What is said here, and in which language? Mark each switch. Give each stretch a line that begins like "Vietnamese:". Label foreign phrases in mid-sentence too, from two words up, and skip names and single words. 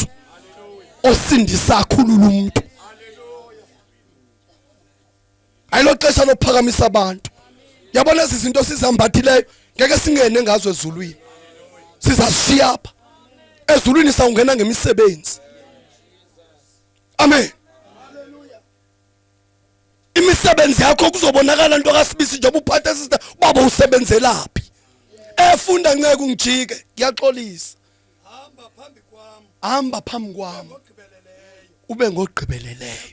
Xhosa: Osindisa akhulula umuntu. Ayilo xesha lophakamisa abantu. Yabona izinto sizambathileyo ngeke singene ngazo ezulwini. Sizashiya apha. Ezulwini sawungena ngemisebenzi. Amen.
Zulu: Imisebenzi yakho kuzobonakala into kaSibisi njengoba uphathe sister baba usebenzelaphi. Efunda nceke ungijike ngiyaxolisa.
Xhosa: Hamba phambi kwami. Ube ngogqibeleleyo.